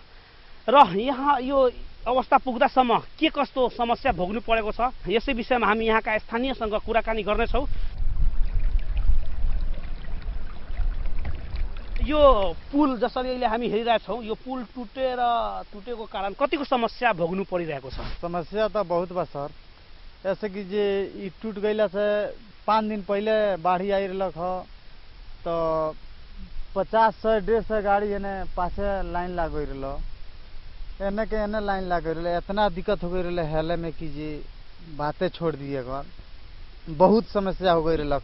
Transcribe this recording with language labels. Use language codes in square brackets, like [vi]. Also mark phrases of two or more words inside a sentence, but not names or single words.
[ne] र यहाँ यो अवस्था पुग्दासम्म के कस्तो समस्या भोग्नु परेको छ, यसै विषयमा हामी यहाँका स्थानीयसँग कुराकानी गर्नेछौँ। यो पुल जसरी अहिले हामी हेरिरहेछौँ, यो पुल टुटेको कारण कतिको समस्या भोग्नु परिरहेको छ? [bho] समस्या तो बहुत बा सर। ऐसे कि जे ई टूट गईला से 5 दिन पहले बाढ़ी आई रहा ह, तो 50-100-150 गाड़ी एने पासे लाइन लाग गई रहा, एने के एने लाइन लाग गई रहा। इतना दिक्कत हो गई रहा हेले में कि जी बातें छोड़ दिए कर, बहुत समस्या हो गई रहा।